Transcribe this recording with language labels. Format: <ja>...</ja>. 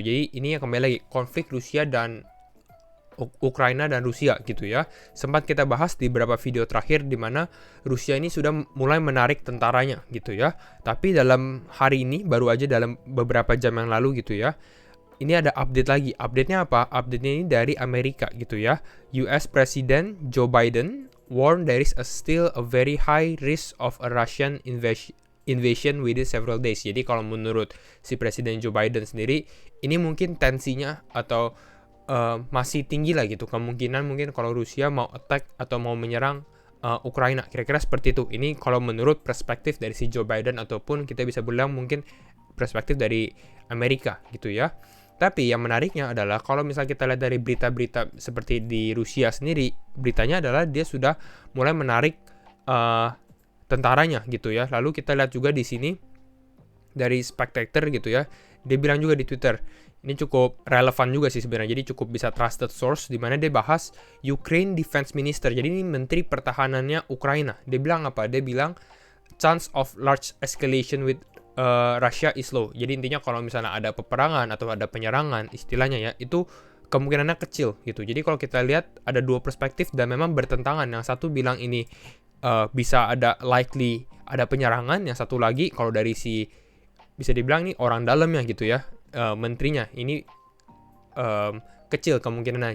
<id>Jadi ini yang kembali lagi konflik Rusia dan Ukraina dan Rusia gitu ya. Sempat kita bahas di beberapa video terakhir di mana Rusia ini sudah mulai menarik tentaranya gitu ya. Tapi dalam hari ini baru aja dalam beberapa jam yang lalu gitu ya. Ini ada update lagi. Update-nya apa? Update-nya ini dari Amerika gitu ya.</id> <en>US President Joe Biden warned there is still a very high risk of a Russian invasion within several days.</en> <id>Jadi kalau menurut si Presiden Joe Biden sendiri, ini mungkin tensinya atau masih tinggi lah gitu. Kemungkinan mungkin kalau Rusia mau attack atau mau menyerang Ukraina. Kira-kira seperti itu. Ini kalau menurut perspektif dari si Joe Biden ataupun kita bisa bilang mungkin perspektif dari Amerika gitu ya. Tapi yang menariknya adalah kalau misalnya kita lihat dari berita-berita seperti di Rusia sendiri, beritanya adalah dia sudah mulai menarik tentaranya gitu ya. Lalu kita lihat juga di sini dari Spectator gitu ya, dia bilang juga di Twitter, ini cukup relevan juga sih sebenarnya, jadi cukup bisa trusted source, di mana dia bahas Ukraine Defense Minister, jadi ini Menteri Pertahanannya Ukraina. Dia bilang apa? Dia bilang</id> <en>chance of large escalation with Russia is low.</en> <id>Jadi intinya kalau misalnya ada peperangan atau ada penyerangan, istilahnya ya, itu kemungkinannya kecil gitu. Jadi kalau kita lihat ada dua perspektif dan memang bertentangan. Yang satu bilang ini bisa ada likely ada penyerangan, yang satu lagi kalau dari si bisa dibilang nih orang dalamnya gitu ya, menterinya ini kecil kemungkinannya.</id>